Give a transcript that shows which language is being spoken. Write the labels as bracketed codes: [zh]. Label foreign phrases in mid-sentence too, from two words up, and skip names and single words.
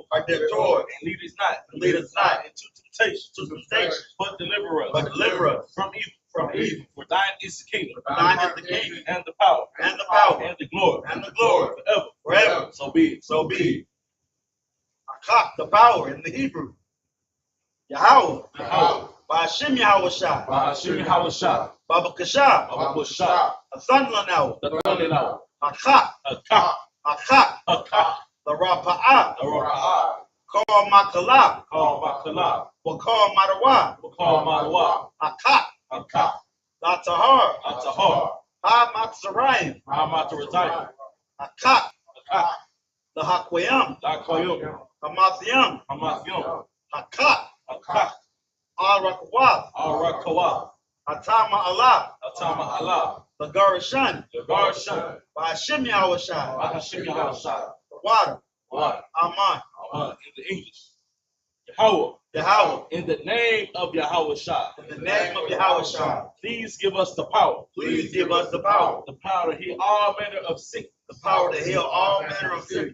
[en] And lead us not into temptation. But deliver us from evil. For thine is the kingdom. And the power. And the glory. Forever. So be it. Akak, the power in the Hebrew. Yahweh. Ba'ashim Yahushua. Baba Kasha. Athanlanaw. Akak. The Rapa'ah. Call Makala. Wakal Madawa. Akak. Latahar. Ha Matzarayim. Akak. The Hakwayam. Hamathiam. Akak. Al Rakawath. Atama Allah. Lagarashan, Lagarashan, Bahashim Yahushai, Bahashim Yahushai, the water, water, Aman, in the English. Yahweh, Yahweh, in the name of Yahweh Shai, in the name of Yahushai, please give us the power. please give us the power To heal all manner of sickness, the power to heal all manner of sickness